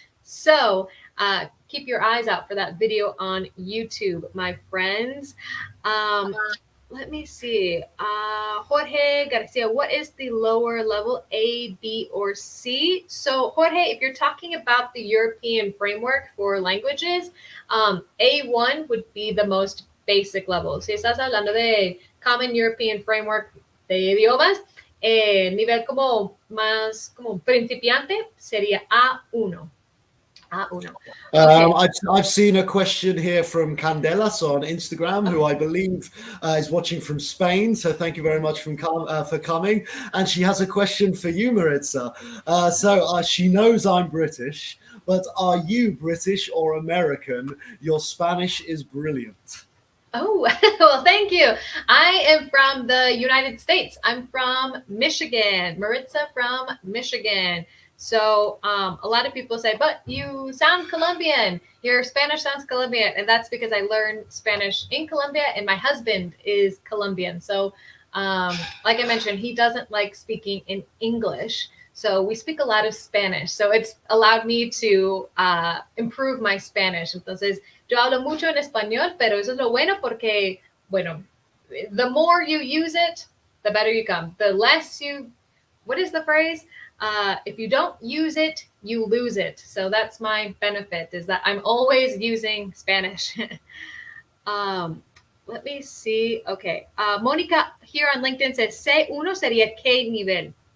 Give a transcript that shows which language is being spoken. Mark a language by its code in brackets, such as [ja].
[en] So keep your eyes out for that video on YouTube, my friends. Let me see. Jorge Garcia, what is the lower level, A, B, or C? So Jorge, if you're talking about the European framework for languages, A1 would be the most basic level. [es] Si estás hablando de Common European Framework de idiomas, nivel como más como principiante sería A1. [en] A1. Okay. I've seen a question here from Candelas on Instagram, who I believe is watching from Spain. So thank you very much for coming. And she has a question for you, Maritza. So she knows I'm British, but are you British or American? Your Spanish is brilliant. Oh, well, thank you. I am from the United States. I'm from Michigan. Maritza from Michigan. So a lot of people say, but you sound Colombian. Your Spanish sounds Colombian. And that's because I learned Spanish in Colombia, and my husband is Colombian. So like I mentioned, he doesn't like speaking in English. So we speak a lot of Spanish. So it's allowed me to improve my Spanish. [es] Entonces, yo hablo mucho en español, pero eso es lo bueno porque, bueno, [en] the more you use it, the better you come. The less you, what is the phrase? If you don't use it, you lose it. So that's my benefit, is that I'm always using Spanish. Let me see. Okay. Mónica here on LinkedIn says, C1 [es] sería qué nivel?